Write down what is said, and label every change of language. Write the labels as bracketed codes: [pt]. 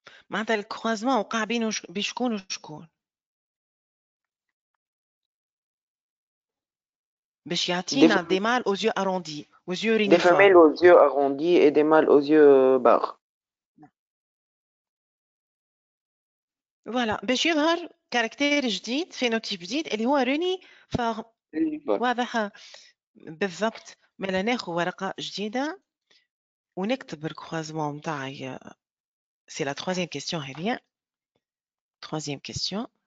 [ar] معناتها الكروازمون وقع بين بشكون وشكون؟ باش يعطينا [fr] des mâles aux yeux arrondis, aux yeux réniformes. Des femelles aux yeux arrondis et des mâles aux yeux barres. Voilà. [ar] باش يظهر كاركتير جديد فينوتيب جديد اللي هو رينيفورم. واضح بالضبط. مالا ناخذ ورقة جديدة ونكتب الكروازمون نتاعي. [fr] C'est la troisième question [ar] هذه. [fr] Troisième question.